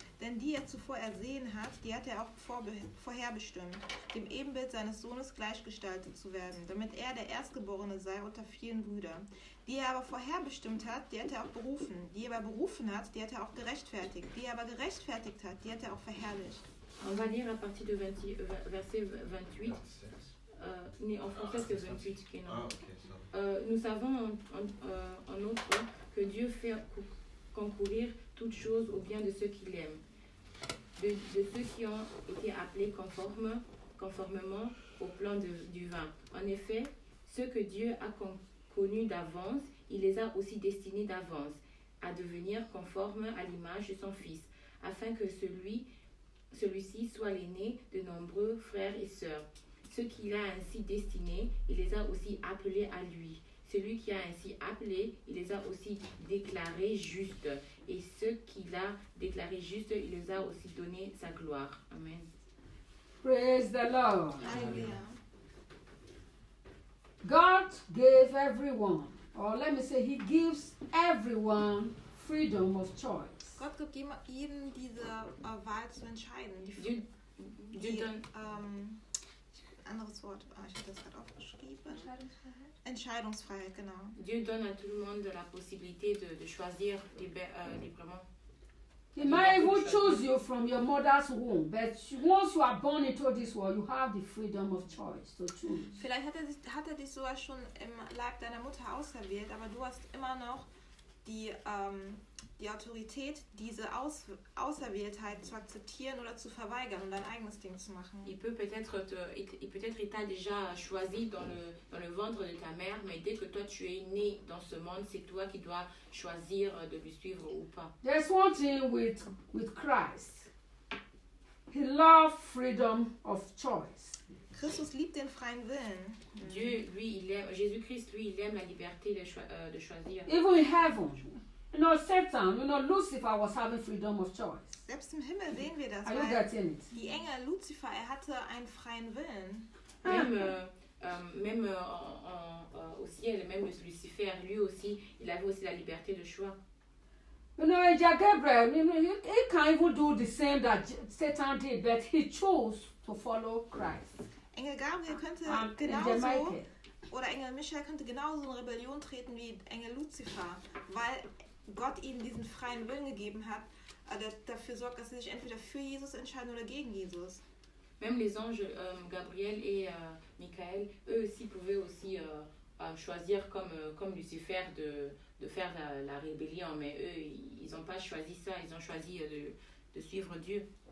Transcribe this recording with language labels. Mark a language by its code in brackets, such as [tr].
[de] Denn die er zuvor ersehen hat, die hat er auch vorherbestimmt, dem Ebenbild seines Sohnes gleichgestaltet zu werden, damit er der Erstgeborene sei unter vielen Brüdern. Die er aber vorherbestimmt hat, die hat er auch berufen. Die er aber berufen hat, die hat er auch gerechtfertigt. Die er aber gerechtfertigt hat, die hat er auch verherrlicht. [fr] On va lire à partir de verset 28. en français c'est 28 qui est non. Ah, ok, ça. Nous savons en outre que Dieu fait concourir toutes choses au bien de ceux qu'il aime, de ceux qui ont été appelés conformément au plan du vin. En effet, ceux que Dieu a connus d'avance, il les a aussi destinés d'avance à devenir conformes à l'image de son Fils, afin que celui-ci soit l'aîné de nombreux frères et sœurs. Ceux qu'il a ainsi destinés, il les a aussi appelés à lui. Celui qui a ainsi appelé, il les a aussi déclarés justes. Et ceux qu'il a déclarés justes, il les a aussi donné sa gloire. Amen. [en] Praise the Lord. [de] Halleluja. [en] God gave everyone, or let me say, He gives everyone freedom of choice. [de] Gott gibt jedem diese Wahl zu entscheiden. [fr] Dieu donne. [de] Anderes Wort, ich habe das gerade aufgeschrieben. Entscheidungsfreiheit, genau. [fr] Dieu donne à tout le monde la possibilité de choisir librement. [en] He might even choose you from your mother's womb, but once you are born into this world, you have the freedom of choice to choose. [de] Vielleicht hat er dich sogar schon im Leib deiner Mutter auserwählt, aber du hast immer noch die Autorität, diese Auserwähltheit zu akzeptieren oder zu verweigern und dein eigenes Ding zu machen. [fr] Peut-être il t'a déjà choisi dans le ventre de ta mère, mais dès que toi tu es né dans ce monde, c'est toi qui dois choisir de lui suivre ou pas. [en] There's one thing with Christ. He loved freedom of choice. [de] Christus liebt den freien Willen. [fr] Dieu, lui, Jésus-Christ, lui, il aime la liberté de choisir. [en] Even in heaven, Satan, Lucifer was having freedom of choice. [de] Selbst im Himmel sehen wir das, [en] Are you [de] weil [en] getting it? [de] die Engel Luzifer, er hatte einen freien Willen. [fr] Même au ciel, même Lucifer, lui aussi, il avait aussi la liberté de choix. [en] Angel Gabriel, he can't even do the same that Satan did, but he chose to follow Christ. [de] Engel Gabriel könnte [en] Angel [de] genauso, [en] Michael. [de] oder Engel Michael könnte genauso in Rebellion treten wie Engel Luzifer, weil Gott ihm diesen freien Willen gegeben hat, der dafür sorgt, dass sie sich entweder für Jesus entscheiden oder gegen Jesus. [fr] Même les anges Gabriel et Michael, eux aussi pouvaient aussi choisir comme Lucifer de faire la rébellion, mais eux, ils n'ont pas choisi ça, ils ont choisi de suivre Dieu.